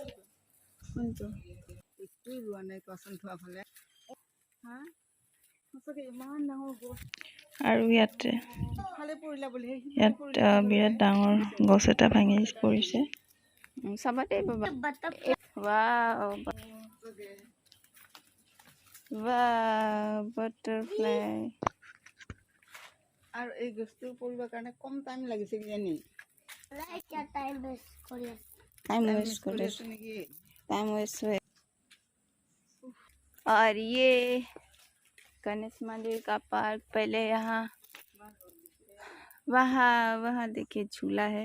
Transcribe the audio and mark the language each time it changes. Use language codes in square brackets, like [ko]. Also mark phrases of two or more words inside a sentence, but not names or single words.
[as] আৰু ইয়াত বিৰাট ডাঙৰ গছ এটা ভাঙি পৰিছে। চাবা দেই বাবা। বাটাৰফ্লাই। আৰু এই গছটো পৰিবৰ কাৰণে কম টাইম লাগিছে কিজানি [en] time waste [hi] हुए। और ये गणेश मंदिर का पार्क। पहले यहाँ वहाँ देखिए झूला है।